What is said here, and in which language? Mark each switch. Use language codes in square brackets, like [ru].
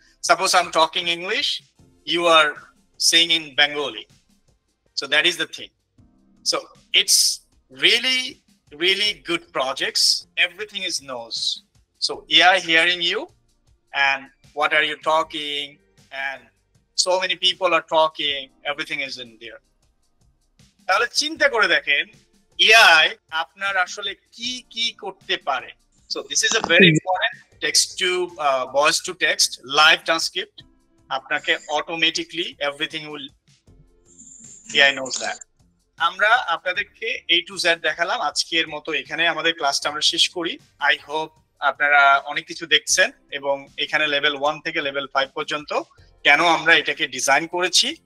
[en] Suppose I'm talking English, you are saying in Bengali. So that is the thing. So it's really good projects. Everything is knows. So AI hearing you and what are you talking, and so many people are talking, everything is in there. [bn] তাহলে চিন্তা করে দেখেন AI আপনার আসলে কি কি করতে পারে। [en] So this is a very important text to voice to text live transcript. [bn] আপনাকে [en] automatically everything will AI knows that. [bn] আমরা আপনাদেরকে A to Z দেখালাম। আজকের মতো এখানে আমাদের ক্লাসটা আমরা শেষ করি। [en] I hope [bn] আপনারা অনেক কিছু দেখছেন এবং এখানে লেভেল 1 থেকে লেভেল 5 পর্যন্ত কেন আমরা এটাকে ডিজাইন করেছি